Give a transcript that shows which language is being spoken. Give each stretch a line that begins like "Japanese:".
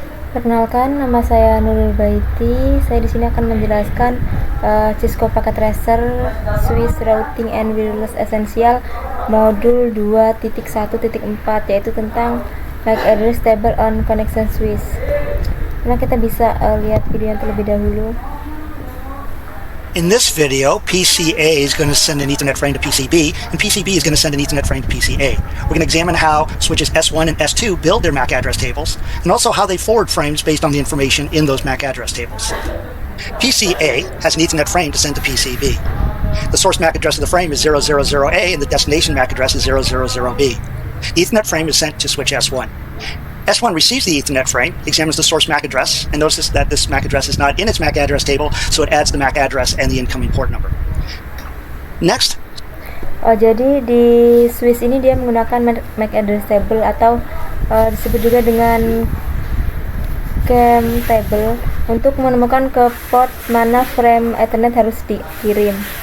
Indonesian: Perkenalkan, nama saya Nurul Baiti. Saya di sini akan menjelaskan Cisco Packet Tracer Switch Routing and Wireless Essential modul 2.1.4, yaitu tentang MAC address table on connection switch. Nah, kita bisa lihat video yang terlebih dahulu.
English: In this video, PCA is going to send an Ethernet frame to PCB, and PCB is going to send an Ethernet frame to PCA. We're going to examine how switches S1 and S2 build their MAC address tables, and also how they forward frames based on the information in those MAC address tables. PCA has an Ethernet frame to send to PCB. The source MAC address of the frame is 000A, and the destination MAC address is 000B. The Ethernet frame is sent to switch S1. S1 receives the Ethernet frame, examines the source MAC address, and notices that this MAC address is not in its MAC address table, so it adds the MAC address and the incoming port number. Next.
Indonesian: Jadi di switch ini dia menggunakan MAC address table atau disebut juga dengan CAM table untuk menemukan ke port mana frame Ethernet harus dikirim.